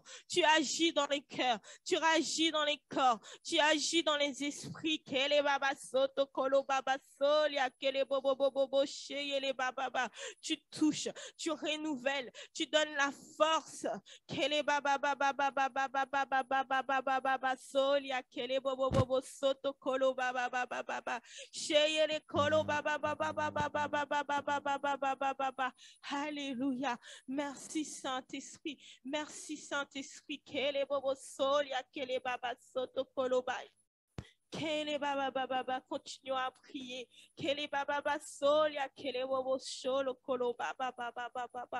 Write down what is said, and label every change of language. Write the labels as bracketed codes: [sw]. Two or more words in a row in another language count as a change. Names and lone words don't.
[fr] Tu agis dans les cœurs. Tu agis dans les corps. Tu agis dans les esprits. Quel est Baba Soto Kolo Baba Solia, quel est Bobo Bobo Sheye, les Baba. Tu touches. Tu renouvelles. Tu donnes la force. Quel est Baba Baba Baba Baba Baba Baba Baba Solia, quel est Bobo Soto Kolo Baba Baba Baba Sheye le Kolo Baba Baba Baba Baba Baba Baba. Alléluia. Merci Saint-Esprit. Merci Saint-Esprit. Quel est Bobo Solia, quel est Baba Soto Kolo Baba. Quel est Baba Baba, continuons à prier. Quel est Baba Solia, quel est Bobo Sholo Kolo Baba Baba.